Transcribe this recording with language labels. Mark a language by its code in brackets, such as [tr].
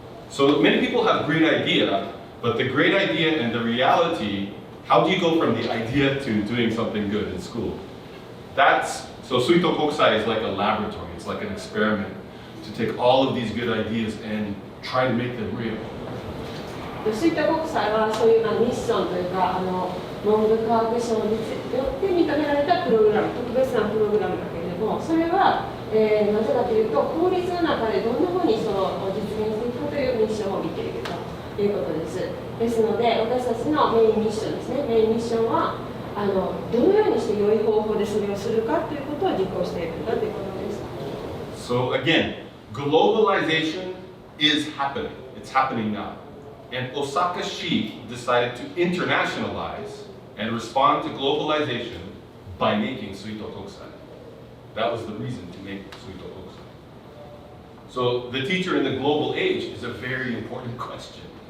[en] So many people have great idea, but the great idea and the reality, how do you go from the idea to doing something good in school? So Suito Kokusai is like a laboratory, it's like an experiment to take all of these good ideas and try to make them real. [ja] スイート国際はそういうミッションというか文部科学省によって認められたプログラム、特別なプログラムだけれども、それは、なぜかというと法律の中でどんなふうにその実現していくかというミッションを見ているということです。ですので私たちのメインミッションですね。メインミッションはどのようにして良い方法でそれをするかということを実行していくんだということです。 [en] So again, globalization is happening. It's happening now. And Osaka Shi decided to internationalize and respond to globalization by making Suito Kokusai. That was the reason to make Suito Kokusai. So the teacher in the global age is a very important question.